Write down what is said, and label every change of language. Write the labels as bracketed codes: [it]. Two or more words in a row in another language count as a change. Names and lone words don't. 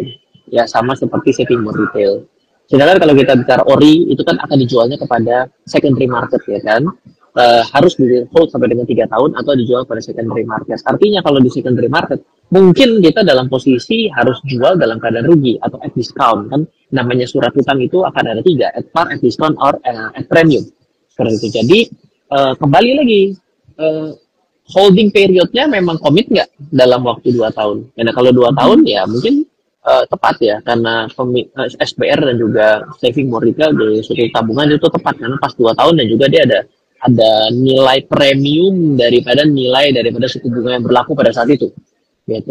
[id] Ya sama seperti [en] saving bond retail. [id] Sedangkan kalau kita bicara ori, itu kan akan dijualnya kepada [en] secondary market [id] ya kan. Harus di hold sampai dengan 3 tahun atau dijual pada [en] secondary market. [id] Artinya kalau di [en] secondary market, [id] mungkin kita dalam posisi harus jual dalam keadaan rugi atau [en] at discount [id] kan. Namanya surat hutang itu akan ada 3, [en] at par, at discount, or at premium. [id] Seperti itu. Jadi kembali lagi, [en] holding periodnya [id] memang komit nggak dalam waktu 2 tahun. Karena kalau 2 tahun ya mungkin tepat ya, karena SPR dan juga [en] saving bond retail [id] di suku tabungan itu tepat karena pas 2 tahun, dan juga dia ada nilai premium daripada suku bunga yang berlaku pada saat itu gitu.